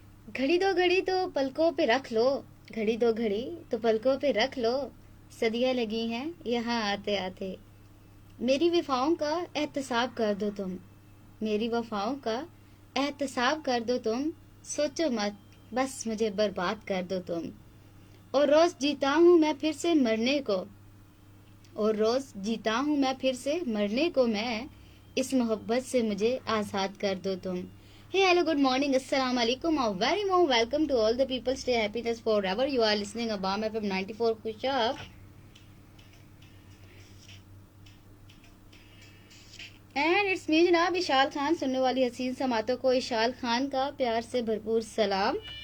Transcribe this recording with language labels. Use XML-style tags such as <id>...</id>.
<hi>घड़ी दो घड़ी तो पलकों पे रख लो, घड़ी दो घड़ी तो पलकों पे रख लो, सदियां लगी हैं यहाँ आते आते, मेरी वफाओं का एहतसाब कर दो तुम, मेरी वफाओं का एहतसाब कर दो तुम, सोचो मत बस मुझे बर्बाद कर दो तुम, और रोज जीता हूँ मैं फिर से मरने को, और रोज जीता हूँ मैं फिर से मरने को, मैं इस मोहब्बत से मुझे आज़ाद कर दो तुम।</hi> <en>Hey, hello, good morning, assalamu alaikum, a very warm welcome to all the people. Stay happiness forever. You are listening to Abam FM 94 Khushab. And it's me</en> <hi>जनाब इशाल खान, सुनने वाली हसीन समातों को इशाल खान का प्यार से भरपूर सलाम।</hi>